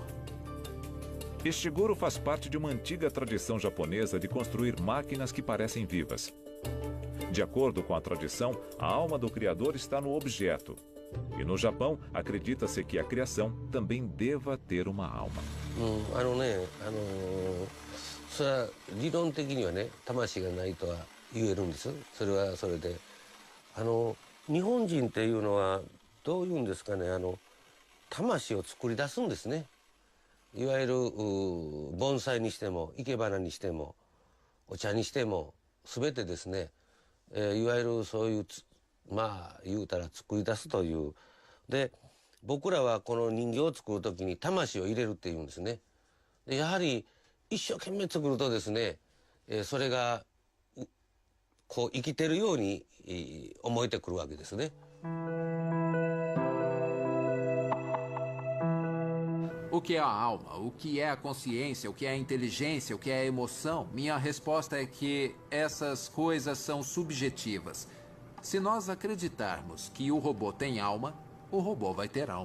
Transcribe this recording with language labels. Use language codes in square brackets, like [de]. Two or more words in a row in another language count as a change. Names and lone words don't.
[pt] Ishiguro faz parte de uma antiga tradição japonesa de construir máquinas que parecem vivas. De acordo com a tradição, a alma do criador está no objeto. E no Japão, acredita-se que a criação também deva ter uma alma. [ja] それは理論的にはね、魂がないとは言えるんです。それはそれで、日本人っていうのはどういうんですかね、魂を作り出すんですね。いわゆる盆栽にしても生け花にしてもお茶にしても全てですね、いわゆるそういうまあ言うたら作り出すというで、僕らはこの人形を作るときに魂を入れるっていうんですね。でやはり一生懸命作るとですね、それがこう生きてるように思えてくるわけですね。 [pt] O que é a alma? O que é a consciência? O que é a inteligência? O que é a emoção? Minha resposta é que essas coisas são subjetivas. Se nós acreditarmos que o robô tem alma, o robô vai ter alma.